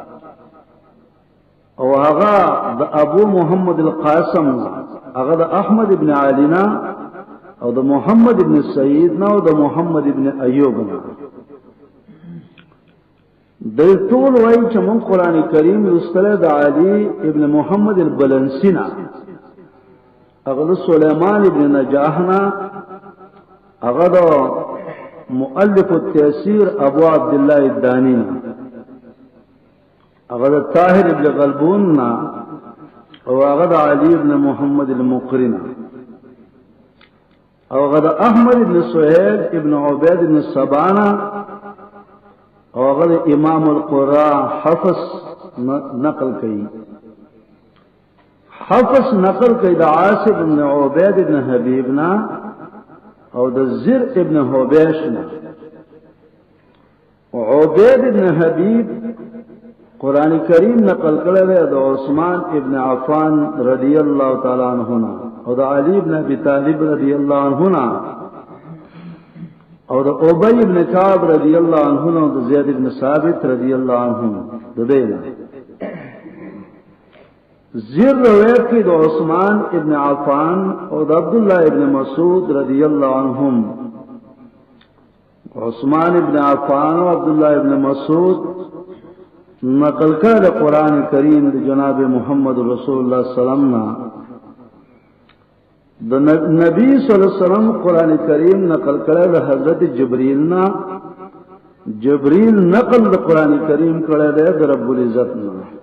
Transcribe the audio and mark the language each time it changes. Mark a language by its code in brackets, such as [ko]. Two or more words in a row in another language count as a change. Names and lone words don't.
[ps] او هغه د ابو محمد القاسم هغه د احمد ابن علینا او د محمد ابن سعید نه او د محمد ابن ایوب نه د ټول وایي چې مون قران کریم لوستله د علی ابن محمد البلنسی نه هغه د سليمان ابن نجاح نه هغه د [ar] مؤلف التيسير [ps] ابو عبد الله الداني هغه د طاهر ابن غلبون نه او هغه د علي ابن محمد المقرن او هغه د احمد ابن سهيل ابن عبيد ابن سبانا او هغه د [ar] امام القراء [ps] حفص نقل کړي حفص نقل کړي د عاصم ابن عبيد ابن حبيبنا او د زر ابن حبيش نه عبيد ابن حبيب قرآن کریم نقل کړی دی د عثمان ابن عفان رضی الله تعالی عنہ او د علی ابن ابي طالب رضی الله عنه او د ابي ابن كعب رضی الله عنه او د زید ابن ثابت رضی الله عنه د دینا زیر روایت کې د عثمان ابن عفان او د عبد الله ابن مسعود رضی الله عنهم عثمان ابن عفان او عبد الله ابن مسعود نقل کړه قرآن کریم د جناب محمد رسول الله سلام نا د نبی صلی الله علیه وسلم قرآن کریم نقل کړه د حضرت جبرئیل نا جبرئیل نقل د قرآن کریم کړه د رب العزت نا